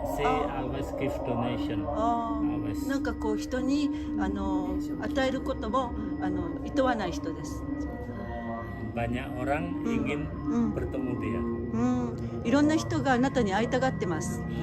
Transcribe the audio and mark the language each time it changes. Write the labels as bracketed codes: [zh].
[en] She always give donation. [ja] なんかこう人に与えることもいとわない人です。 [id] Banyak orang ingin bertemu dia. [ja] いろんな人があなたに会いたがってます。